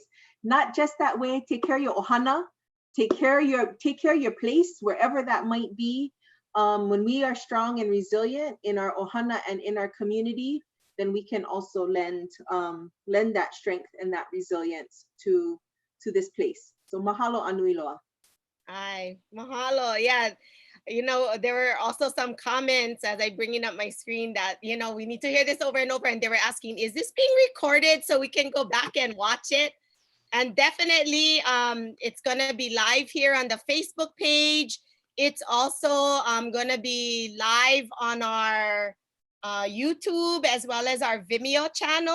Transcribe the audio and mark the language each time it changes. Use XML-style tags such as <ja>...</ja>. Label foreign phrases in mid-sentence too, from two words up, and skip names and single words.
<en>Not just that way. Take care of your ohana. Take care of your place, wherever that might be. When we are strong and resilient in our ohana and in our community, then we can also lend that strength and that resilience to this place.</en> <haw>So mahalo anui loa.</haw> <en>Ay, mahalo. Yeah. You know, there were also some comments as I bringing up my screen that, you know, we need to hear this over and over. And they were asking, is this being recorded so we can go back and watch it? And definitely, it's going to be live here on the Facebook page. It's also going to be live on our YouTube as well as our Vimeo channel.</en>